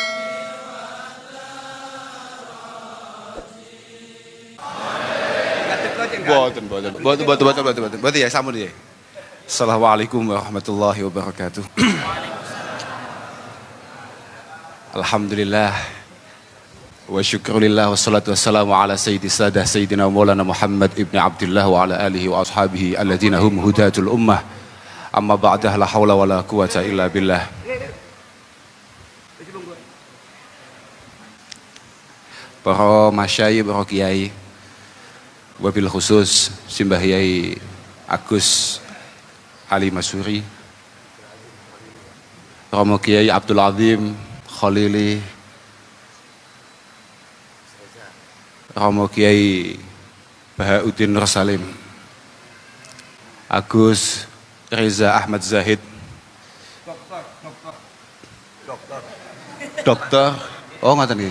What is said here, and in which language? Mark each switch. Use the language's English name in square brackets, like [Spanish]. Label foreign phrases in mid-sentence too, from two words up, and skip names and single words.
[Javanese] Boten ya sampun ya. [Arabic] السلام عليكم ورحمة الله وبركاته. الحمد لله والشكر لله والصلاة والسلام على سيد السادة سيدنا مولانا محمد بن عبد الله وعلى آله وأصحابه الذين هم هداة الأمة. أما بعد، لا حول ولا قوة إلا بالله. [Javanese] Para masyayikh, para kiai, [Arabic] وبالخصوص [Javanese] Simbah Yai Agus Ali Masuri, Romo Kiai Abdul Azim Khalili, Romo Kiai Bahauddin Nur Salim, Agus Reza Ahmad Zahid, dokter, oh ngoten nggih.